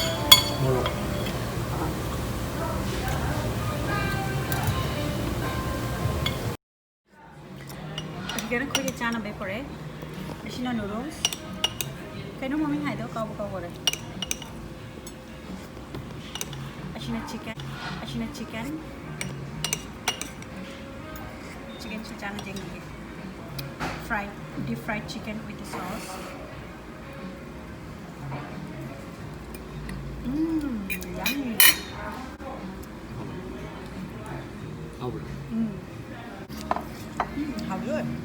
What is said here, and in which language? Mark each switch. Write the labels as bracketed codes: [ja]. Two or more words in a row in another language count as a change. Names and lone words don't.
[mni] ꯑꯁꯤꯒꯅ ꯑꯩꯈꯣꯏꯒꯤ ꯆꯥꯅꯕꯩ ꯄꯨꯔꯦ ꯑꯁꯤꯅ ꯅꯨꯗꯜꯁ ꯀꯩꯅꯣ ꯃꯃꯤꯡ ꯍꯥꯏꯗꯣ ꯀꯥꯎꯈꯔꯦ ꯑꯁꯤꯅ ꯆꯤꯀꯟ ꯆꯤꯀꯟꯁꯤ ꯆꯥꯅ ꯌꯦꯡꯉꯤꯒꯦ [en] deep fried chicken with the sauce yummy how good